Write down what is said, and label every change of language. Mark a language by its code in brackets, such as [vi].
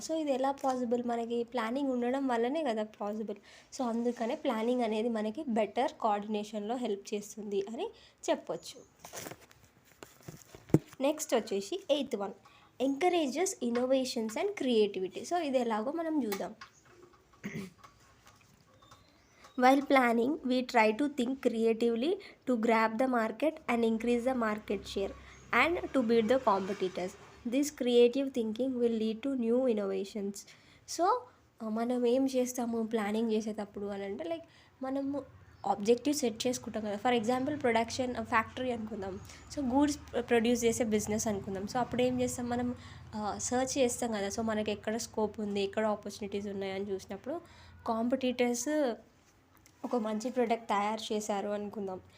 [te] So ఇది ఎలా possible, మనకి ప్లానింగ్ ఉండడం వల్లనే కదా పాసిబుల్. సో అందుకనే ప్లానింగ్ అనేది మనకి బెటర్ కోఆర్డినేషన్లో హెల్ప్ చేస్తుంది అని చెప్పొచ్చు. [en] Next వచ్చేసి 8th one, encourages innovations and creativity. [te] So ఇది ఎలాగో మనం చూద్దాం. [en] While planning, we try to think creatively to grab the market and increase the market share and to beat the competitors. This creative thinking will lead to new innovations. [te] So, మనం ఏం చేస్తాము planning చేసేటప్పుడు అని అంటే like మనము objective set చేసుకుంటాం కదా. For example production factory అనుకుందాం, సో గూడ్స్ ప్రొడ్యూస్ చేసే బిజినెస్ అనుకుందాం. సో అప్పుడు ఏం చేస్తాం, మనం సర్చ్ చేస్తాం కదా. సో మనకి ఎక్కడ స్కోప్ ఉంది, ఎక్కడ ఆపర్చునిటీస్ ఉన్నాయని చూసినప్పుడు కాంపిటీటర్స్ ఒక మంచి ప్రోడక్ట్ తయారు చేశారు అనుకుందాం.